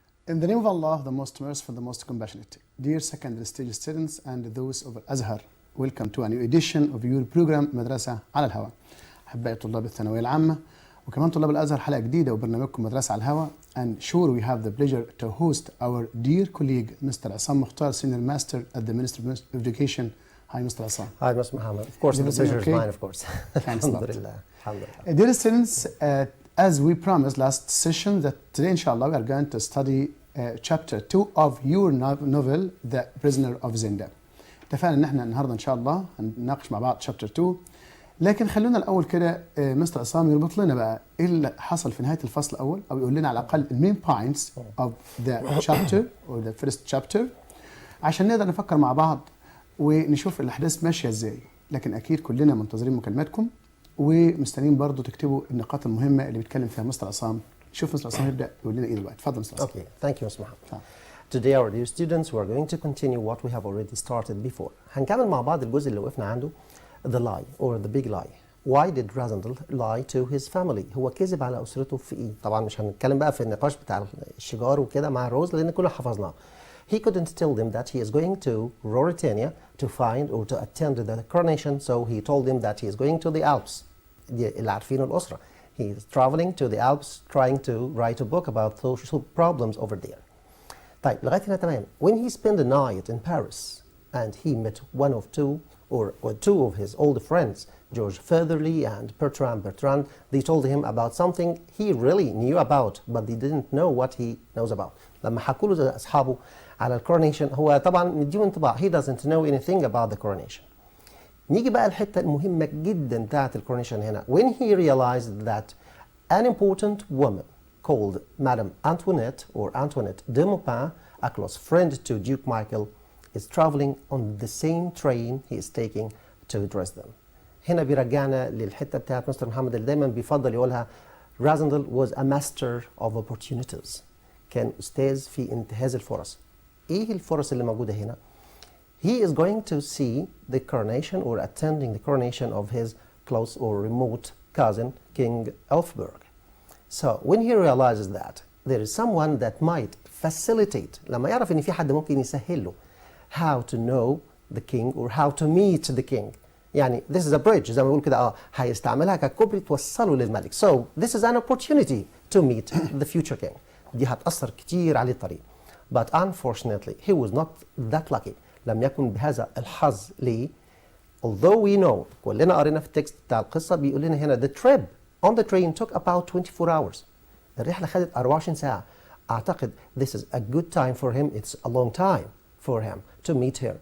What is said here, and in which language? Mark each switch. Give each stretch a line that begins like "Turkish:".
English: In the name of Allah, the most merciful, the most compassionate. Dear secondary stage students and those of Al-Azhar, welcome to a new edition of your program مدرسة على الهواء.
Arabic: أحبائي طلاب الثانوية العامة وكمان طلاب الأزهر، حلقة جديدة وبرنامجكم مدرسة على الهواء.
English: And sure we have the pleasure to host our dear colleague Mr. Assam Mukhtar, Senior Master at the Ministry of Education. Hi, Mr. Assam. Hi, Mr. Muhammad. Of course, the pleasure is mine, of course. Thanks a lot.
Arabic: Alhamdulillah.
English: Dear students, as we promised last session, that today, inshallah, we are going to study chapter 2 of your novel, The Prisoner of Zenda.
Arabic: اتفقنا ان احنا النهارده ان شاء الله هنناقش مع بعض chapter 2، لكن خلونا الاول كده مستر عصام يربط لنا بقى ايه اللي حصل في نهايه الفصل الاول، او يقول لنا على الاقل المين بوينتس
English: of the chapter or the first chapter،
Arabic: عشان نقدر نفكر مع بعض ونشوف الاحداث ماشيه ازاي. لكن اكيد كلنا منتظرين مكالماتكم ومستنيين برضو تكتبوا النقاط المهمه اللي بيتكلم فيها مستر عصام. شوف مستر عصام يبدا يقول لنا ايه دلوقتي. اتفضل مستر عصام.
English: Okay, thank you, Mr. Muhammad. Today, our dear students, we are going to continue what we have already started before.
Arabic: هنكمل مع بعض الجزء اللي وقفنا عنده،
English: the lie or the big lie. Why did Razandal lie to his family?
Arabic: هو كذب على أسرته في إيه؟ طبعا مش هنتكلم بقى في النقاش بتاع الشجار وكده مع روز لأن كله حفظناه.
English: He couldn't tell them that he is going to Ruritania to find or to attend the coronation, so he told them that he is going to the Alps.
Arabic: اللي عارفين الأسرة.
English: He is traveling to the Alps trying to write a book about social problems over there.
Arabic: طيب لغاية هنا تمام.
English: When he spent the night in Paris and he met one of two of his old friends, George Featherly and Bertrand, they told him about something he really knew about but they didn't know what he knows about.
Arabic: لما حكوا له أصحابه على الكورونيشن هو طبعا مديهم انطباع
English: he doesn't know anything about the coronation.
Arabic: نيجي بقى الحتة المهمة جدا بتاعت الكورونيشن هنا.
English: When he realized that an important woman called Madame Antoinette or Antoinette de Maupin, a close friend to Duke Michael, is traveling on the same train he is taking to Dresden.
Arabic: هنا بيرجعنا للحتة بتاعت مستر محمد اللي دايما بيفضل يقولها
English: Razandal was a master of opportunities.
Arabic: كان أستاذ في انتهاز الفرص. إيه الفرص اللي موجودة هنا؟
English: He is going to see the coronation or attending the coronation of his close or remote cousin, King Elfberg. So when he realizes that there is someone that might facilitate
Arabic: لما يعرف إن في حد ممكن يسهل له
English: how to know the king or how to meet the king.
Arabic: يعني
English: this is a bridge
Arabic: زي ما بيقول كده هيستعملها ككوبري توصله للملك.
English: So this is an opportunity to meet the future king.
Arabic: دي هتأثر كتير عليه الطريق.
English: But unfortunately he was not that lucky.
Arabic: لم يكن بهذا الحظ ليه؟
English: Although we know
Arabic: كلنا قرينا في التكست بتاع القصة بيقول لنا هنا
English: the trip on the train took about 24 hours.
Arabic: الرحلة خدت 24 ساعة.
English: أعتقد this is a good time for him. It's a long time for him to meet her.